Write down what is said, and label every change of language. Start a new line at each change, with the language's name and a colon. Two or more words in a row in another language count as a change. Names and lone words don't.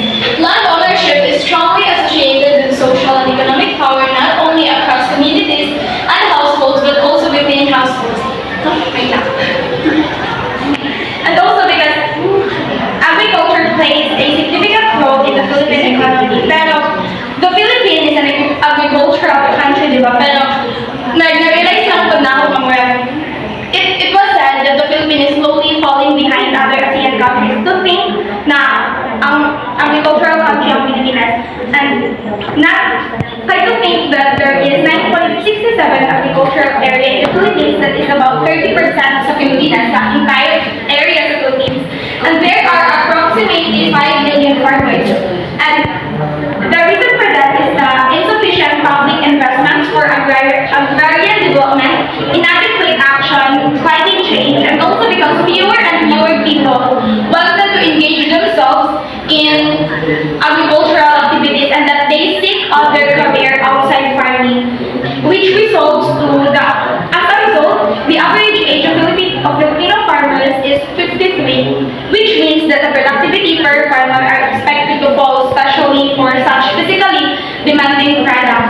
English: Land ownership is strongly associated with social and economic power not only across communities and households but also within households. And also because agriculture plays a significant role in the Philippine economy. Pero the Philippines is an agricultural country,
Filipino: di ba? Pero na-realize lang po na ako
English: it was said that the Philippines is slowly falling behind other ASEAN countries to think
Filipino: na ang agricultural country ang Pilipinas.
English: And try to think that there is 9.67 agricultural area in the Philippines that is about 30% sa Pilipinas, sa entire area sa Philippines. And there are approximately 5 million farmers. And the reason for that is the insufficient public investments for agrarian development, inadequate action, climate change, and also because fewer and fewer people wanted to engage themselves in agricultural activities and that they seek other career outside farming, which results to as a result, the average age of Filipino farmers is 53, which means that the productivity per farmer are expected to fall, especially for such physically demanding products.